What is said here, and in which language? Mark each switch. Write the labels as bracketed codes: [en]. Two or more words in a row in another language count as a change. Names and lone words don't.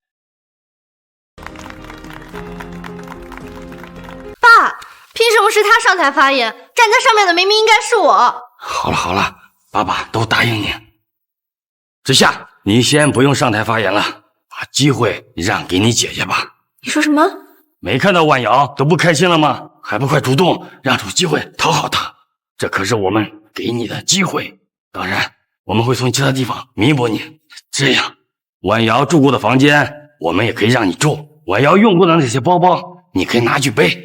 [zh] 爸，憑什麼是他上台發言？站在上面的明明應該是我。好了好了，爸爸都答應你。之夏，你先不用上台發言了，把機會讓給你姐姐吧。你說什麼？沒看到婉瑤都不開心了嗎？還不快主動讓出機會討好她？這可是我們給你的機會，當然我們會從其他地方彌補你。這樣，婉瑤住過的房間我們也可以讓你住，婉瑤用過的那些包包你可以拿去背。